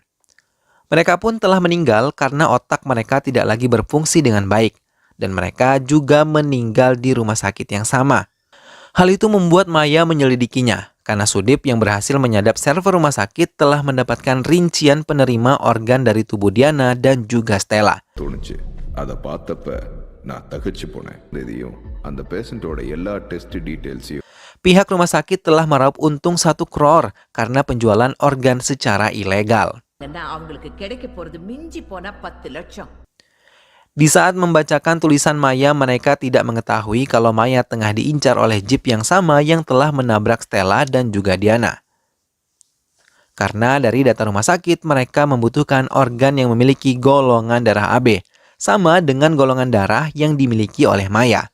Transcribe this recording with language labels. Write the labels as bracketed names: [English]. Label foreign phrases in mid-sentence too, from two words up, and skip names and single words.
[Indonesian] Mereka pun telah meninggal karena otak mereka tidak lagi berfungsi dengan baik, dan mereka juga meninggal di rumah sakit yang sama. Hal itu membuat Maya menyelidikinya, karena Sudip yang berhasil menyadap server rumah sakit telah mendapatkan rincian penerima organ dari tubuh Diana dan juga Stella. [Tamil] தோணுச்சு அதை பார்த்தப்ப நான் தகச்சு போனேன். இதையும் அந்த பேஷண்டோட எல்லா [English] test details [Indonesian] Pihak rumah sakit telah meraup untung 1 crore karena penjualan organ secara ilegal. [Tamil] அவங்களுக்கு கிடைக்க போறது மிஞ்சி போனா 10 லட்சம். [Indonesian] Di saat membacakan tulisan Maya, mereka tidak mengetahui kalau Maya tengah diincar oleh jeep yang sama yang telah menabrak Stella dan juga Diana. Karena dari data rumah sakit, mereka membutuhkan organ yang memiliki golongan darah AB, sama dengan golongan darah yang dimiliki oleh Maya.